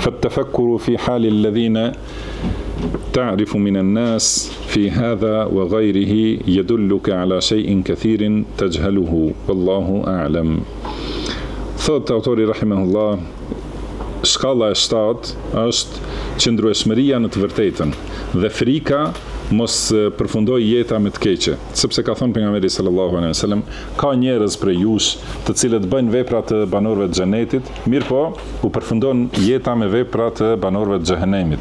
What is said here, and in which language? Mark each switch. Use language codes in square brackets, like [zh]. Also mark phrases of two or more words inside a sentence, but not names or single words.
[ar] فالتفكر في حال الذين تعرف من الناس في هذا وغيره يدلك على شيء كثير تجهله والله أعلم. [sq] Thot autori rahimahullah, shkalla e 7 është qëndrueshmëria në të vërtetën dhe frika mos përfundoj jeta me të keqe, sepse ka thënë pejgamberi [ar] صلى الله عليه وسلم, [sq] ka njerëz prej jush të cilët bëjnë vepra të banorëve të xhenetit, mirë po u përfundon jeta me vepra të banorëve të xhehenemit.